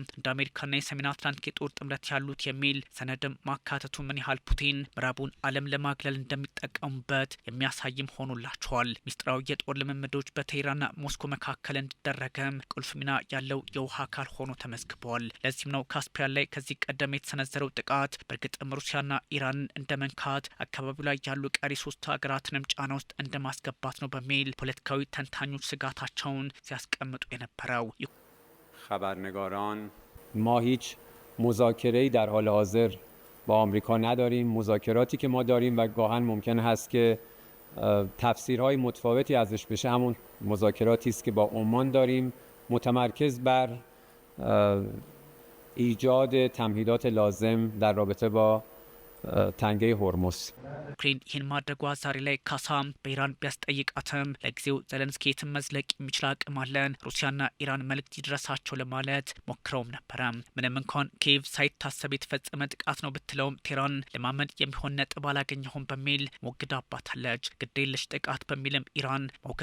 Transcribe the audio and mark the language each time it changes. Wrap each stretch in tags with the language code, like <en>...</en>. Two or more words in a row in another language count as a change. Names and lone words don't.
<am>እንደ አሜሪካና የሰሜን አትላንቲክ የጦር ጥምረት ያሉት የሚል ሰነድም ማካተቱ ምን ያህል ፑቲን ምዕራቡን ዓለም ለማግለል እንደሚጠቀሙበት የሚያሳይም ሆኖላቸዋል። ሚስጥራዊ የጦር ልምምዶች በቴህራንና ሞስኮ መካከል እንዲደረግም ቁልፍ ሚና ያለው የውሃ አካል ሆኖ ተመዝግቧል። ለዚህም ነው ካስፒያን ላይ ከዚህ ቀደም የተሰነዘረው ጥቃት በእርግጥም ሩሲያና ኢራንን እንደ መንካት አካባቢው ላይ ያሉ ቀሪ 3 ሀገራትንም ጫና ውስጥ እንደማስገባት ነው በሚል ፖለቲካዊ ተንታኞች ስጋታቸውን ሲያስቀምጡ የነበረው።</am> <fa>خبرنگاران ما هیچ مذاکره‌ای در حال حاضر با آمریکا نداریم. مذاکراتی که ما داریم و گاهن ممکن هست که تفسیرهای متفاوتی ازش بشه همون مذاکراتی است که با عمان داریم، متمرکز بر ایجاد تمهیدات لازم در رابطه با تنگه هرمز.</fa> <am>ዩክሬን ይህን ማድረጓ ዛሬ ላይ ካሳም በኢራን ቢያስጠይቃትም ለጊዜው ዘለንስኪ የትም መዝለቅ የሚችል አቅም አለን፣ ሩሲያና ኢራን መልእክት ይድረሳቸው ለማለት ሞክረውም ነበረ። ምንም እንኳን ኪየቭ ሳይታሰብ የተፈጸመ ጥቃት ነው ብትለውም ቴህራን ለማመን የሚሆን ነጥብ አላገኘሁም በሚል ሞግዳባታለች። ግዴለሽ ጥቃት በሚልም ኢራን መውገዟ</am>